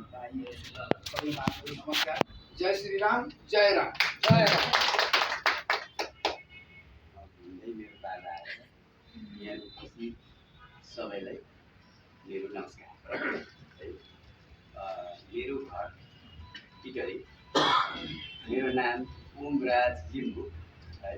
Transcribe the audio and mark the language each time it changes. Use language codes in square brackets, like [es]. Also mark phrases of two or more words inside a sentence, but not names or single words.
[ne] नमस्कार। जय श्री राम, जय राम, जय राम। मेरो बाबा आएर यहाँपछि सबैलाई मेरो नमस्कार है। मेरो घर टिकरी, मेरो नाम ओमराज लिम्बू है।